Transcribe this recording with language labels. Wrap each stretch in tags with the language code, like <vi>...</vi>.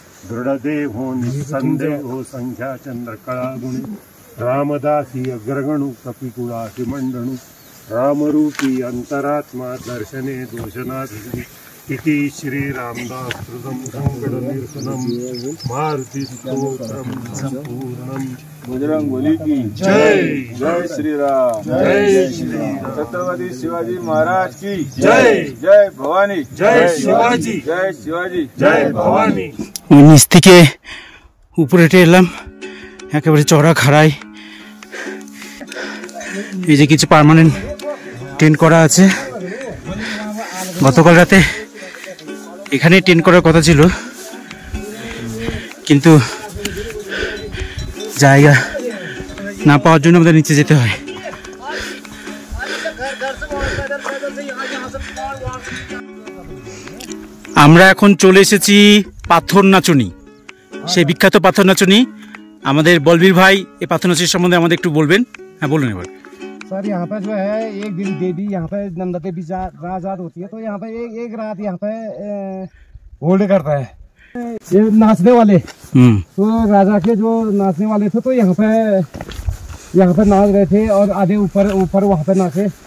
<mr>दृढदेहो निसंदेहो संख्या चंद्र कळा गुणी, रामदासी अग्रगणु कपिकुळासी मंडणु, रामरूपी अंतरात्मा दर्शने दोषनाधिगणी, इति श्री रामदास कृतं संकट निरसनम मारुति स्तोत्रम संपूर्णम।</mr> <hi>बजरंगबली की जय। जय श्री राम, जय श्री राम। छत्रपति शिवाजी महाराज की जय। जय भवानी, जय शिवाजी, जय शिवाजी, जय भवानी।</hi> <bn>নিচ থেকে উপরে হেঁটে এলাম একেবারে চড়া খাড়াই। এই যে কিছু পার্মানেন্ট টেন্ট করা আছে। গতকাল রাতে এখানে টেন্ট করার কথা ছিল, কিন্তু জায়গা না পাওয়ার জন্য আমাদের নিচে যেতে হয়। আমরা এখন চলে এসেছি পাথর নাচনি, সেই বিখ্যাত পাথর নাচনি। আমাদের বলবীর ভাই এই পাথর নাচনি সম্বন্ধে আমাদের একটু বলবেন। হ্যাঁ বলুন এবার।</bn> <hi>सर यहाँ पे जो है एक दिन देवी यहाँ पे नंदा देवी रात होती है, तो यहाँ पे एक रात यहाँ पे होल्ड करता है ये नाचने वाले। तो राजा के जो नाचने वाले थे तो यहाँ पे नाच रहे थे और आधे ऊपर वहाँ पे नाचे।</hi>